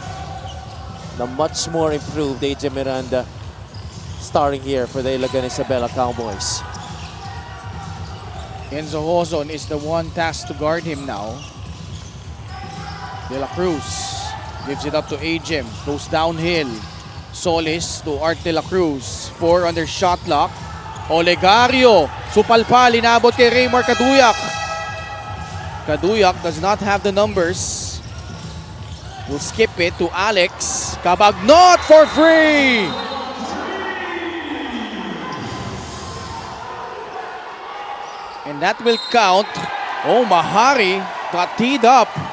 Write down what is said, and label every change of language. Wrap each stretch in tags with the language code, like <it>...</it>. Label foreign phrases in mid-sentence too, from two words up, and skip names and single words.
<en>The much more improved AJ Miranda starting here for the Ilagan Isabela Cowboys. Enzo Hozon is the one tasked to guard him now. De La Cruz gives it up to Ajem. Goes downhill. Solis to Art De La Cruz. 4 under shot clock.</en> <tl>Olegario. Supalpal. Inabot kay Raymar Kaduyak.</tl> <en>Kaduyak does not have the numbers. Will skip it to Alex. Cabagnot for free. And that will count. Oh, Mahari got teed up.</en>